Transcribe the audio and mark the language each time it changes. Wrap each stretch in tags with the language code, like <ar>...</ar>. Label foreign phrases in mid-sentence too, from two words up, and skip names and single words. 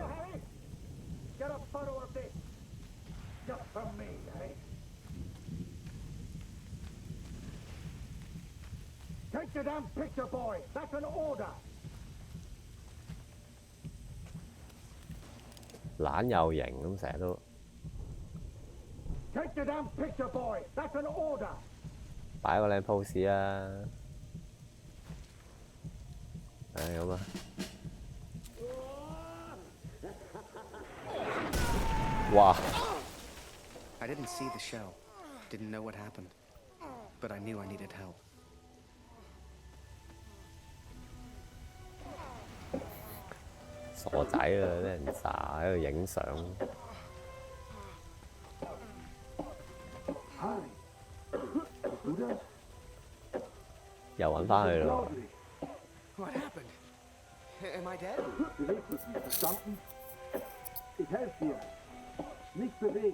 <en>Get a photo of this. Just for me, eh? Take the damn picture, boy. That's an order.</en> <yue>懶有型咁，成日都</yue> <en>Take the damn picture, boy. That's an order.</en> <yue>擺個靚 pose 啊！係咁啊！哇！</yue> <en>I didn't see the shell, didn't know what happened, but I knew I needed help.</en> <yue>傻仔啊！俾人炸喺度影相。又揾翻佢咯。</yue> <en>What happened? Am I dead?</en> <de>Bewegt mich nicht, verstanden? Ich helfe dir. Nicht bewegen.</de>